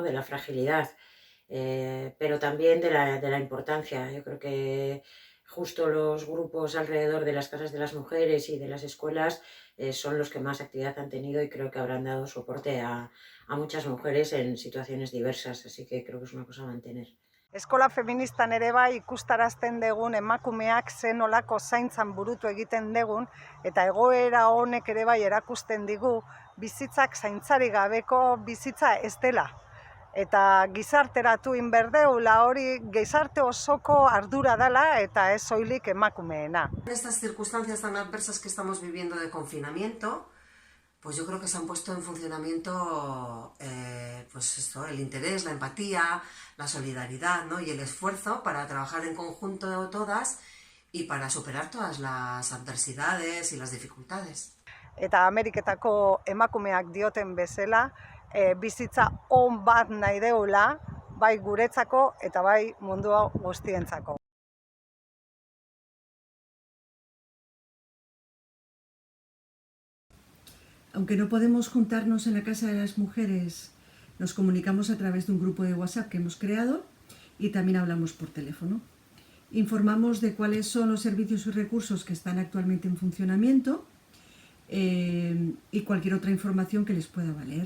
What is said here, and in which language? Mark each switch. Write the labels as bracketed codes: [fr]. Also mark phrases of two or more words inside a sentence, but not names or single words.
[es] De la fragilidad, pero también de la importancia. Yo creo que justo los grupos alrededor de las casas de las mujeres y de las escuelas son los que más actividad han tenido y creo que habrán dado soporte a muchas mujeres en situaciones diversas, así que creo que es una cosa a mantener. [eu] Eskola feministan ere bai ikustarazten degun emakumeak zen olako zaintzan burutu egiten degun eta egoera honek ere bai erakusten digu bizitzak zaintzari gabeko bizitza ez dela. Eta gizarteratu inberdeula hori gizarte osoko ardura dela eta ez soilik emakumeena. [es] En estas circunstancias tan adversas que estamos viviendo de confinamiento, pues yo creo que se han puesto en funcionamiento pues esto, el interés, la empatía, la solidaridad, ¿no? Y el esfuerzo para trabajar en conjunto todas y para superar todas las adversidades y las dificultades. [eu] Eta Ameriketako emakumeak dioten bezala, bizitza on bat nahi deula, bai guretzako eta bai mundu guztientzako. [es] Aunque no podemos juntarnos en la casa de las mujeres, nos comunicamos a través de un grupo de WhatsApp que hemos creado y también hablamos por teléfono. Informamos de cuáles son los servicios y recursos que están actualmente en funcionamiento y cualquier otra información que les pueda valer.